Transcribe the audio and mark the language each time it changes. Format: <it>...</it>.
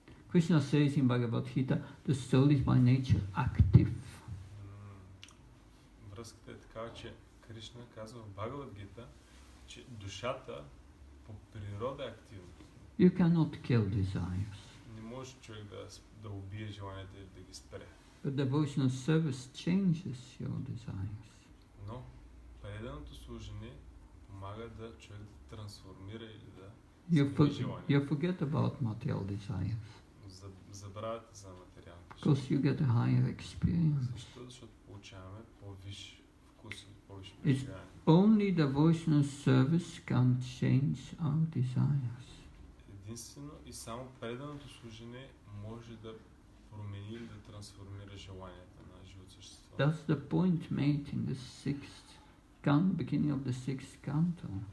<en>Krishna says in Bhagavad Gita, the soul is by nature active.</en> <bg>Връзката е такава, че Кришна казва в Бхагавад Гита, че душата по природа е активна.</bg> <en>You cannot kill desires.</en> <bg>Не може човек да убие желанията или да ги спре.</bg> <en>But devotional service changes your desires.</en> <bg>Но преданото служене помага да човек да трансформира или да смени желания.</bg> <en>You forget about material desires.</en> <bg>Забравяте за материалните.</bg> <en>Because you get a higher experience.</en> <bg>Защо? Защото получаваме по-висш вкус и по-висш преживяване.</bg> <en>Only devotional service can change our desires.</en> <bg>Единствено и само преданото служене може да промени или да трансформира желанията на живото същество.</bg> <en>That's the point made in the beginning of the sixth canto.</en>